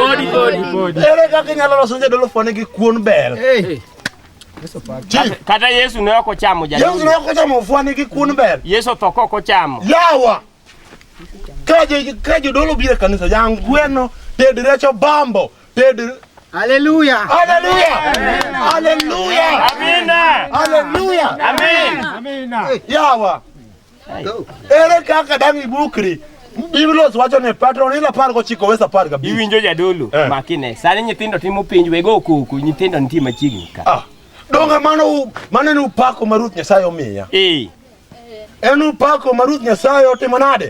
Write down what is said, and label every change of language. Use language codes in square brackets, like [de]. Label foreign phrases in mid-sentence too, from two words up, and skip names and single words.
[luo] Ere kaka inyalo loso jodolo fwani gi kuon bel. Kata Yesu ne ok ochamo jadolo. Yesu ne ok ochamo fwani gi kuon bel. Yesu to ok ochamo. Yawa. Ka jodolo biro kanisa yang gweno ted recho bambo ted. Haleluya. Haleluya. Haleluya. Amina. Haleluya. Amen. Amina. Yawa. Ere kaka dangi bukri. Biblos wacho ne patron ila par go chiko wesa par ga. Iwinjo jadolo makine. Sani nyithindo timo pinj wego kuku nyithindo nitie machiegni ka. Donga mano ni upako maruth Nyasaye omiya. En upako maruth Nyasaye otimo nade?